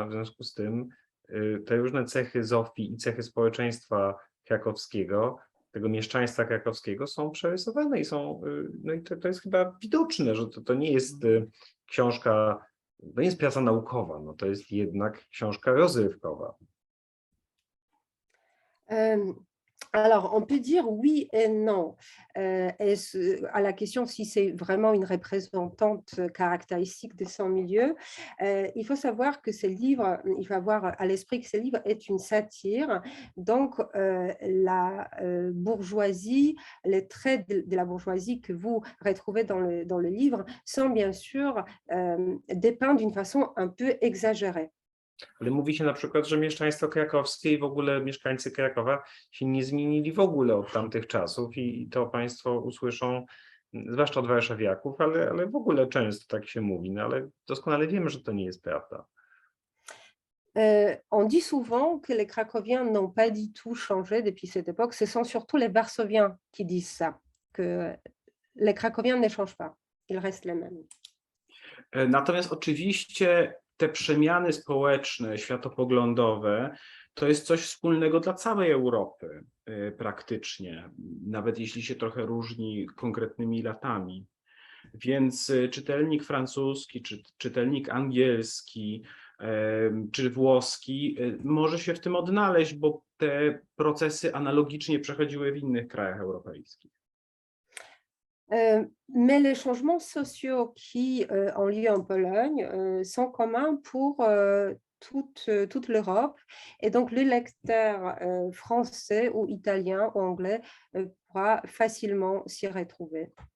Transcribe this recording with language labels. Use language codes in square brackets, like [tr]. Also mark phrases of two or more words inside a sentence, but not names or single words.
[pl] W związku z tym te różne cechy Zofii i cechy społeczeństwa krakowskiego, tego mieszczaństwa krakowskiego są przerysowane i są, no i to jest chyba widoczne, że to nie jest książka, to nie jest praca naukowa, no to jest jednak książka rozrywkowa. [fr] Alors, on peut dire oui et non. À la question si c'est vraiment une représentante caractéristique de son milieu, il faut savoir que ce livre, il faut avoir à l'esprit que ce livre est une satire. Donc, la bourgeoisie, les traits de la bourgeoisie que vous retrouvez dans le livre sont bien sûr dépeints d'une façon un peu exagérée. [pl] Ale mówi się na przykład, że mieszczaństwo krakowskie i w ogóle mieszkańcy Krakowa się nie zmienili w ogóle od tamtych czasów i to Państwo usłyszą, zwłaszcza od warszawiaków, ale w ogóle często tak się mówi, no ale doskonale wiemy, że to nie jest prawda. [fr] On dit souvent que les Cracoviens n'ont pas du tout changé depuis cette époque. Ce sont surtout les Varsoviens qui disent ça, que les Cracoviens ne changent pas, ils restent les mêmes. [pl] Natomiast oczywiście te przemiany społeczne, światopoglądowe, to jest coś wspólnego dla całej Europy praktycznie, nawet jeśli się trochę różni konkretnymi latami. Więc czytelnik francuski, czy czytelnik angielski, czy włoski może się w tym odnaleźć, bo te procesy analogicznie przechodziły w innych krajach europejskich. [fr] Mais les changements sociaux qui ont lieu en Pologne sont communs pour toute l'Europe. Et donc, le lecteur français ou italien ou anglais pourra facilement s'y retrouver.